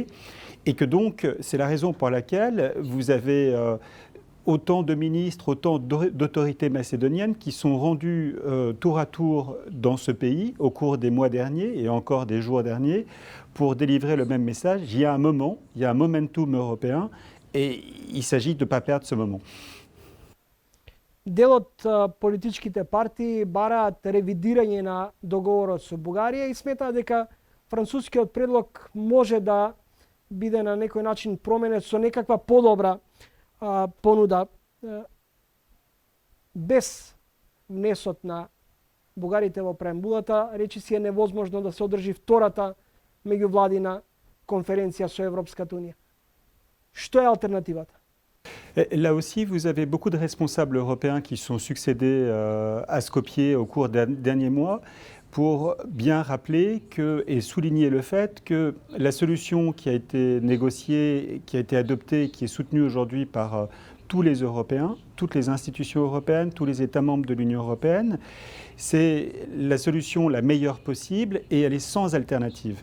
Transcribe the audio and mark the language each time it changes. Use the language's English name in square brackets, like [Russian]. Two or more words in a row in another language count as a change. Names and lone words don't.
[French] Et que donc, c'est la raison pour laquelle vous avez autant de ministres, autant d'autorités macédoniennes qui sont rendues tour à tour dans ce pays au cours des mois derniers et encore des jours derniers pour délivrer le même message. Il y a un moment, il y a un momentum européen et il s'agit de ne pas perdre ce moment. [Macedonian] Дел од политичките партии бараат ревидирање на договорот со Бугарија и сметаат дека францускиот предлог може да биде на некој начин променет со некаква подобра понуда без внесот на бугарите во преамбулата, речи си е невозможно да се одржи втората меѓувладина конференција со Европската унија. Што е алтернативата? [French] Là aussi, vous avez beaucoup de responsables européens qui sont succédés à Skopje au cours des derniers mois pour bien rappeler et souligner le fait que la solution qui a été négociée, qui a été adoptée, qui est soutenue aujourd'hui par tous les Européens, toutes les institutions européennes, tous les États membres de l'Union européenne, c'est la solution la meilleure possible et elle est sans alternative.